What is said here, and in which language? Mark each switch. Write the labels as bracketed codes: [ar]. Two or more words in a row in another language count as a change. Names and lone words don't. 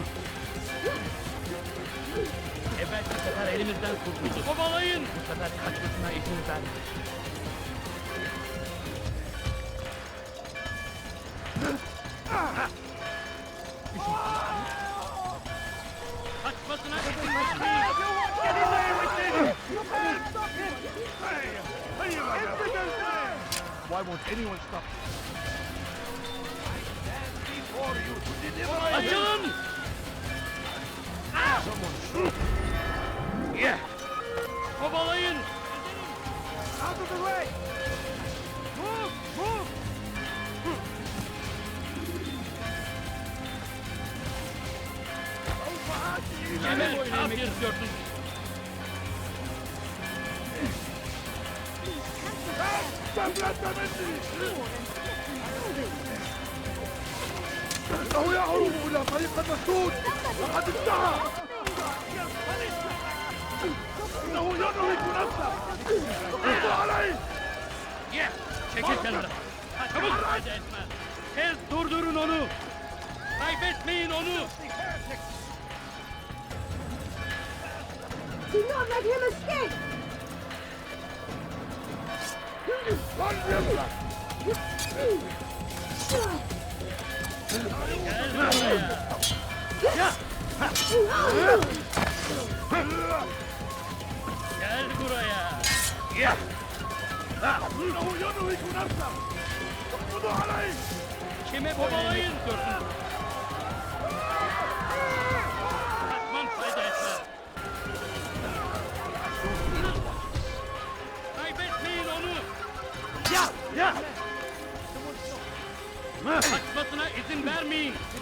[tr] Evvelki sefer elimizden kurtuldu. Kovalayın. Bu sefer kaçmasına izin vermeyin. Kaçmasına izin vermeyin. [en] Why won't anyone stop? [tr] Açılın! Kovalayın! [en] Out of the way! Move! Move! [tr] Hemen kafir istiyorsun. [ar] إنه يهرب إلى طريق المسدود وقد انتهى إنه يدرك نفسه اقضوا عليه [tr] Çekil kenara. Çabuk acele etme. Tez durdurun onu. Kaybetmeyin onu. [en] Do not let him escape! [tr] Gel buraya. [ar] إنه يدرك نفسه اقضوا عليه [tr] Kime kovalayın diyorsun? Kaçman fayda etmez. Kaybetmeyin onu. Kaçmasına izin vermeyin.